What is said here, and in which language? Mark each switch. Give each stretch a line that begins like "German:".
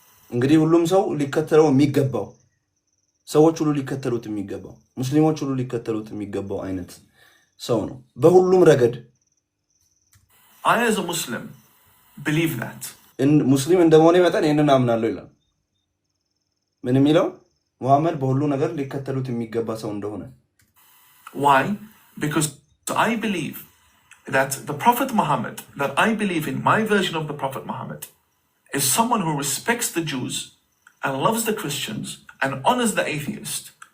Amharic: እንግዲህ ሁሉም ሰው ሊከተለው የሚገባው ሰዎች ሁሉ ሊከተሉት የሚገባው ሙስሊሞች ሁሉ ሊከተሉት የሚገባው አይነት ሰው ነው በሁሉም ረገድ።
English: I as a Muslim believe that.
Amharic: ሙስሊም እንደመሆኔ መጠን ይሄንን አምናለሁ ይላል። ምን የሚለው ሙሐመድ በሁሉ ነገር ሊከተሉት የሚገባ ሰው እንደሆነ።
English: Why? Because I believe that the Prophet Muhammad, that I believe in my version of the Prophet Muhammad, is someone who respects the Jews and loves the Christians and honors the atheist.